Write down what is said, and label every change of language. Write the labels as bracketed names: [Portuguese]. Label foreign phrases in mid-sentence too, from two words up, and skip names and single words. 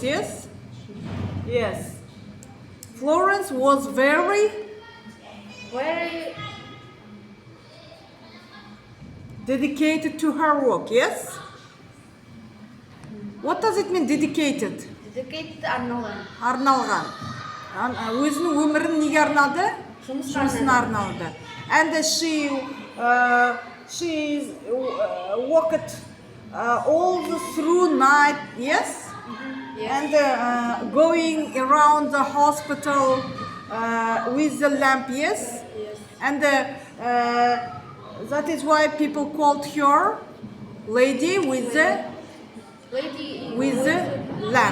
[English] Yes, yes. Florence was very dedicated to her work. Yes. What does it mean, dedicated? [Kazakh] Dedicated арналған. Арналған. Өзінің өмірін неге арнады? Жұмысына арналды. [English] And she worked all through night, yes? And going around the hospital with the lamp, yes? And that is why people called her lady with the lamp.